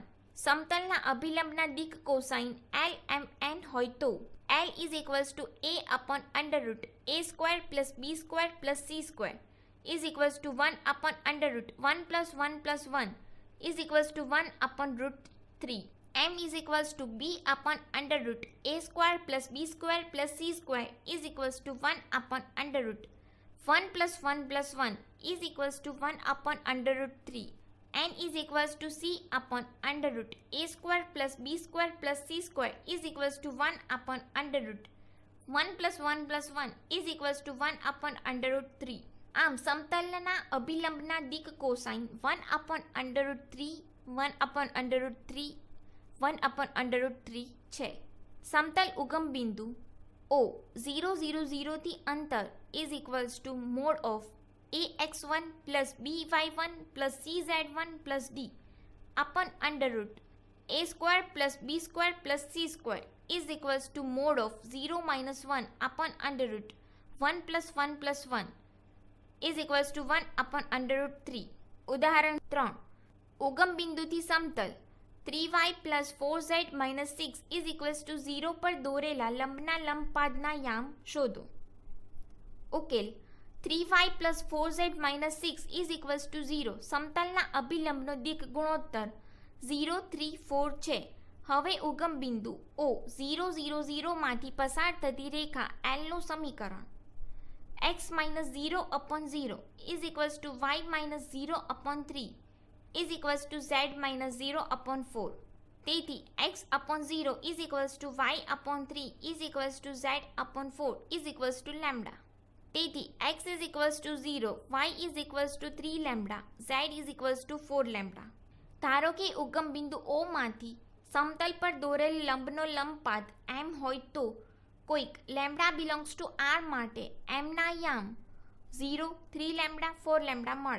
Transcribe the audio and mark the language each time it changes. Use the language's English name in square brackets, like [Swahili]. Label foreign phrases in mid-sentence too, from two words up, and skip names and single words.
[Gujarati] સમતલના અભિલંબના દિક કોસાઇન LMN હોય તો [English] L is equals to a upon under root a square plus b square plus c square is equals to 1 upon under root 1 plus 1 plus 1 is equals to 1 upon root 3. m is equals to b upon under root a square plus b square plus c square is equals to 1 upon under root 1 plus 1 plus 1 is equals to 1 upon under root 3. n is equals to c upon under root a square plus b square plus c square is equals to 1 upon under root 1 plus 1 plus 1 is equals to 1 upon under root 3. [Gujarati] આમ સમતલના અભિલંબના દિક કોસાઇન [English] 1 upon under root 3 1 upon under root 3 1 upon under root 3 [Gujarati] છે. સમતલ ઉગમ બિંદુ O 0 0 0 થી અંતર [English] is equals to mode of ax1 plus by1 plus cz1 plus d upon under root a square plus b square plus c square is equals to mode of 0 minus 1 upon under root 1 plus 1 plus 1 is equals to 1 upon under root 3. [Gujarati] ઉદાહરણ 3 ઉગમ બિંદુથી સમતલ [English] 3y plus 4z minus 6 is equals to 0 [Gujarati] પર દોરેલા લંબના લંબપાદના યામ શોધો. [English] ઉકેલ 3y plus 4z minus 6 is equals to 0. [Gujarati] સમતલના અભિલંબનો દિક ગુણોત્તર 0 3 4 છે. હવે ઉગમ બિંદુ O 0 0 0 માંથી પસાર થતી રેખા L નું સમીકરણ [English] x minus 0 upon 0 is equals to y minus 0 upon 3 is equals to z minus 0 upon 4. તેથી x upon 0 is equals to y upon 3 is equals to z upon 4 is equals to lambda. તેથી x is equals to 0, y is equals to 3 lambda, z is equals to 4 lambda. [Gujarati] ધારો કે ઉગમ બિંદુ O માંથી સમતલ પર દોરેલ લંબનો લંબપાત m હોય તો કોઈક લેમ્બડા [English] belongs to [Gujarati] r માટે m ના યામ 0, 3 લેમ્બડા, 4 લેમ્બડા મળે.